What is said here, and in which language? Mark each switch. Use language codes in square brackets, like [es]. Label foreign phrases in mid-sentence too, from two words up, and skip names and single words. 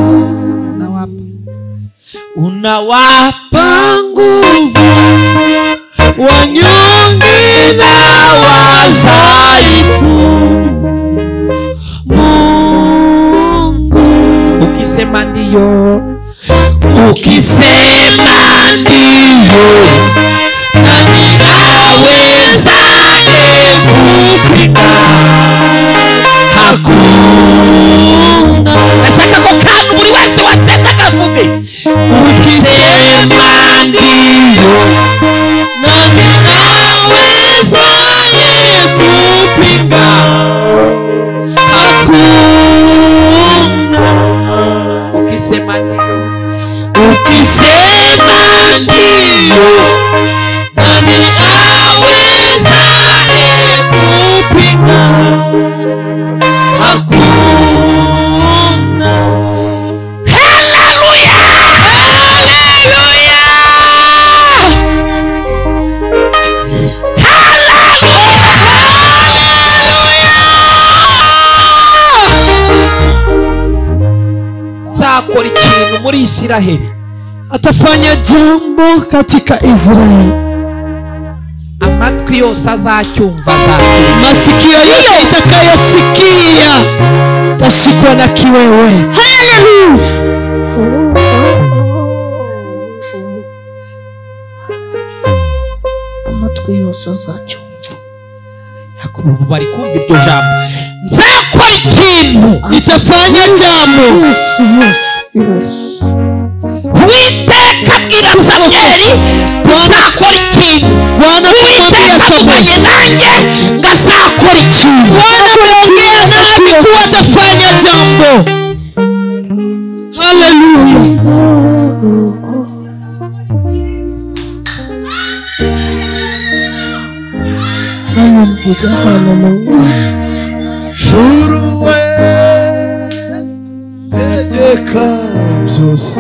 [sw] Unawapa nguvu wanyonge na wadhaifu Mungu. Ukisema ndiyo, ukisema ndiyo, nani awezaye kupinga? Hakuna. [rw] Nashaka ko kandi buri wese wasenda kavuge. [sw] Ukisema ndiyo, nani awezaye kupinga? Hakuna. Ukisema ndiyo, ukisema ndiyo, nani awezaye kupinga? Hakuna. Haleluya! [rw] Zakora ikintu muri Isiraheli, [sw] atafanya jambo katika Israeli. [rw] Amatwi yose azacyumva, azacyumva. [sw] Masikio yote itakayosikia tashikwa na kiwewe. Haleluya! [rw] Amatwi yose azacyumva. Yakubu bari kumva iryo jambo. Nzakora ikintu, [sw] nitafanya jambo. [rw] Uwiteka abwira Samweli, nzakora ikintu. Uwiteka avuganye nanjye, ngazakora ikintu. [sw] Bwana ameongea nami kuwa atafanya jambo. Haleluya! [rw] Juruwe tegeka byose